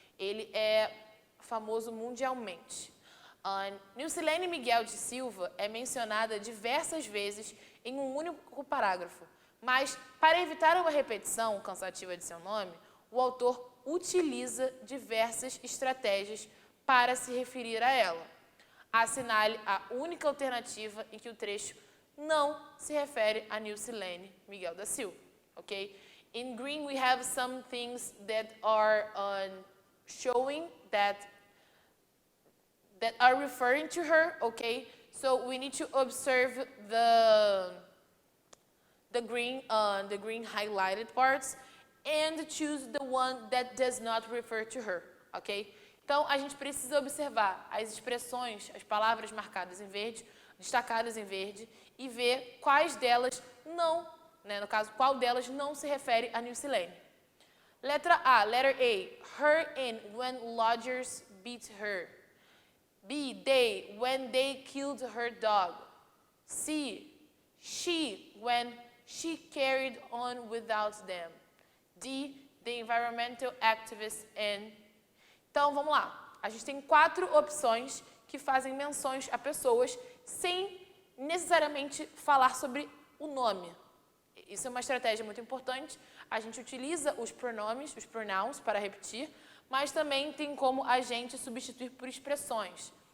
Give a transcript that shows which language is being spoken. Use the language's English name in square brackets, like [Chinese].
[Portuguese] Ele é famoso mundialmente. Nilcilene Miguel de Silva é mencionada diversas vezes em um único parágrafo, mas para evitar uma repetição cansativa de seu nome, o autor utiliza diversas estratégias para se referir a ela. Assinale a única alternativa em que o trecho não se refere a Nilcilene Miguel da Silva, okay? [English] In green we have some things that are showing that are referring to her, okay? So we need to observe the green highlighted parts and choose the one that does not refer to her, ok? [Portuguese] Então, a gente precisa observar as expressões, as palavras marcadas em verde, destacadas em verde, e ver quais delas não, né, no caso, qual delas não se refere a Nilcilene. Letra A, [English] letter A, her in when lodgers beat her. B, they, when they killed her dog. C, she, when she carried on without them. D, the environmental activists and... [Portuguese] Então, vamos lá. A gente tem 4 opções que fazem menções a pessoas sem necessariamente falar sobre o nome. Isso é uma estratégia muito importante. A gente utiliza os pronomes, os pronouns, para repetir, mas também tem como a gente substituir por expressões.